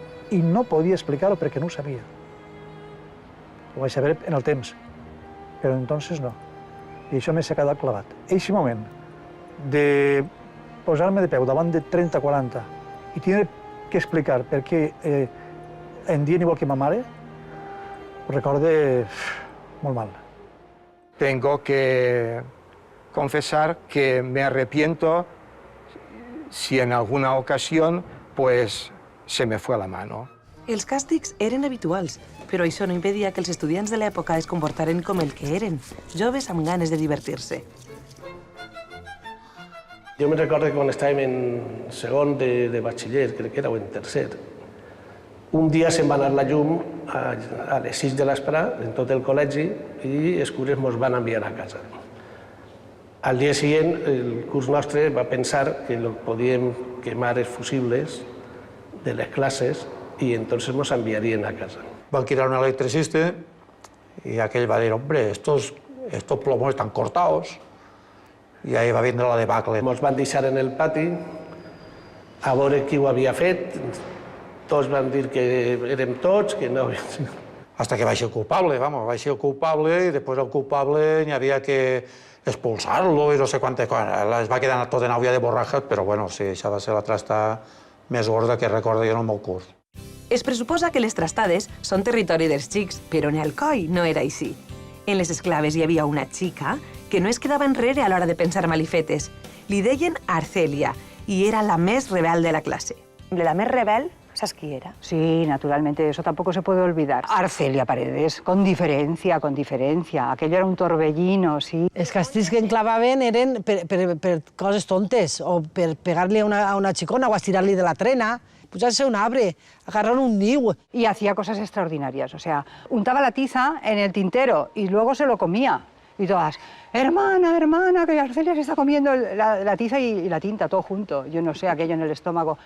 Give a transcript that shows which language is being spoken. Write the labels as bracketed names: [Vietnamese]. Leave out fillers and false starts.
[Catalan] I no podia explicar-ho perquè no ho sabia. Ho vaig saber en el temps, però entonces no. I això m'ha quedat clavat. Eixe moment de posar-me de peu davant de 30-40 i tenir que explicar per què em dien igual que ma mare, ho recordo molt mal. [Spanish] Tengo que confesar que me arrepiento si en alguna ocasión pues se me fue la mano. [Catalan] Els càstigs eren habituals, però això no impedia que els estudiants de l'època es comportaren com el que eren, joves amb ganes de divertir-se. Jo me'n recordo que quan estàvem en segon de batxiller, crec que era o en tercer, un dia se'n va anar la llum a les 6 de l'espre en tot el col·legi i els cures ens van enviar a casa. Al dia següent, el curs nostre va pensar que podíem quemar els fusibles de les classes i entonces ens enviarien a casa. Van quitar un electricista y aquell va dir, [Spanish] hombre, estos plomos están cortados. [Catalan] I ahí va vindre la debacle. Ens van deixar en el pati a veure qui ho havia fet. Tots van dir que érem tots, que no... Hasta que va ser el culpable, vamos, va ser el culpable i després el culpable n'hi havia que expulsar-lo i no sé quantes coses. Es va quedar tot en aigua de borratxes, però bueno, sí, això va ser la trasta més gorda que recordo jo en el meu curs. Es pressuposa que les trastades són territori dels xics, però en el coll no era així. En les esclaves hi havia una xica que no es quedava enrere a l'hora de pensar malifetes. Li deien Arcelia i era la més rebel de la clase. [Spanish] La més rebel, ¿sabes quién era? Sí, naturalmente, eso tampoco se puede olvidar. Arcelia Paredes, con diferencia. Aquello era un torbellino, sí. [Catalan] Els castigs que enclavaven eren per coses tontes, o per pegar-li a una xicona o estirar-li de la trena, pujar-se a un arbre, agarrar un niu. [Spanish] Y hacía cosas extraordinarias, o sea, untaba la tiza en el tintero y luego se lo comía. Y todas, hermana, que Arcelia se está comiendo la tiza y la tinta, todo junto. Yo no sé, aquello en el estómago.